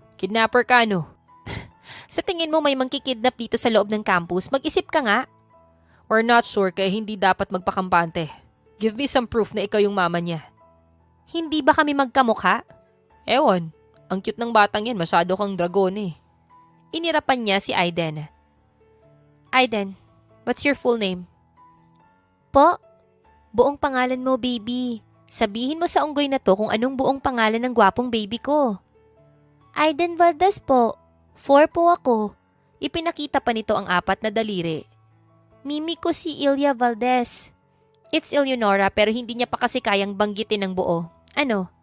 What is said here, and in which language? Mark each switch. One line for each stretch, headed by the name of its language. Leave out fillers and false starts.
Filipino: Kidnapper ka Sa tingin mo may mangkikidnap dito sa loob ng campus, mag-isip ka nga.
English: We're not sure
Filipino: kaya hindi dapat magpakampante.
English: Give me some proof
Filipino: na ikaw yung mama niya. Hindi ba kami magkamukha? Ewan, ang cute ng batang yan, masyado kang dragon Inirapan niya si Aiden.
English: Aiden, what's your full name?
Filipino: Po? Buong pangalan mo, baby. Sabihin mo sa unggoy na to kung anong buong pangalan ng gwapong baby ko. Aiden Valdez po. 4 po ako. Ipinakita pa nito ang 4 na daliri. Mimi ko si Ilya Valdez. It's Eleonora pero hindi niya pa kasi kayang banggitin ng buo. Ano,